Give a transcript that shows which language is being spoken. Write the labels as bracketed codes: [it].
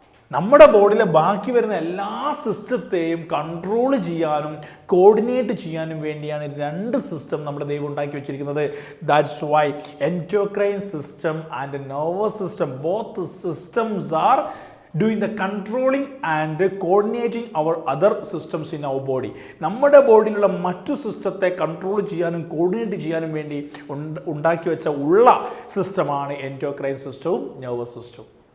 [ml] നമ്മുടെ ബോഡിയിലെ ബാക്കി വരുന്ന എല്ലാ സിസ്റ്റത്തെയും കൺട്രോൾ ചെയ്യാനും കോർഡിനേറ്റ് ചെയ്യാനും വേണ്ടിയാണ് 2 സിസ്റ്റം നമ്മുടെ ദൈവം ഉണ്ടാക്കി വെച്ചിരിക്കുന്നത്. [en] That's why endocrine system and nervous system, both systems are doing the controlling and coordinating our other systems in our body. [ml] നമ്മുടെ ബോഡിയിലുള്ള മറ്റു സിസ്റ്റത്തെ കൺട്രോൾ ചെയ്യാനും കോർഡിനേറ്റ് ചെയ്യാനും വേണ്ടി ഉണ്ടാക്കി വെച്ച സിസ്റ്റമാണ് എൻഡോക്രൈൻ സിസ്റ്റവും നെർവസ് സിസ്റ്റവും.